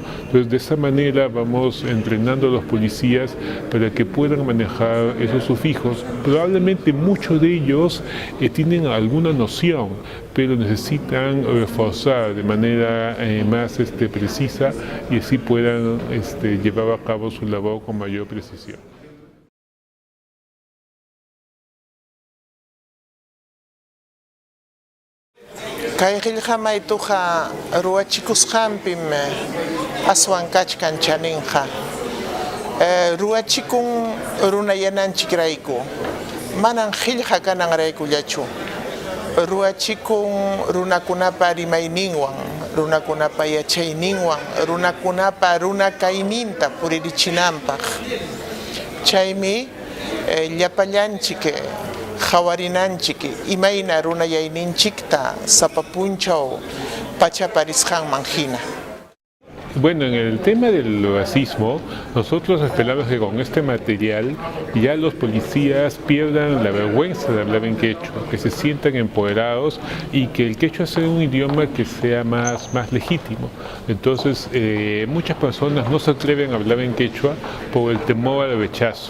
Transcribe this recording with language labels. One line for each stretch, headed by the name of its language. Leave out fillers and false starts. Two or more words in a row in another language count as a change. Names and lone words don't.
Spanish: Entonces de esa manera vamos entrenando a los policías para que puedan manejar esos sufijos. Probablemente muchos de ellos tienen alguna noción, pero necesitan reforzar de manera más precisa y así puedan llevar a cabo su labor con mayor precisión.
Quechua: Kayqillqa maytuqa ruwachikusqanpim aswan kachkan chaninqa. Ruwachikun runayananchikrayku, manan qillqa kananraykullachu. Ruwachikun runakunapa rimayninwan, runakunapa yachayninwan, runakunapa runakayninta puririchinanpaq. Chaymi llapallanchik hawarinanchik imayna runayayninchikta sapapunchaw pachaparisqanman hina.
Spanish: Bueno, en el tema del racismo, nosotros esperamos que con este material ya los policías pierdan la vergüenza de hablar en quechua, que se sientan empoderados y que el quechua sea un idioma que sea más legítimo. Entonces, muchas personas no se atreven a hablar en quechua por el temor al rechazo.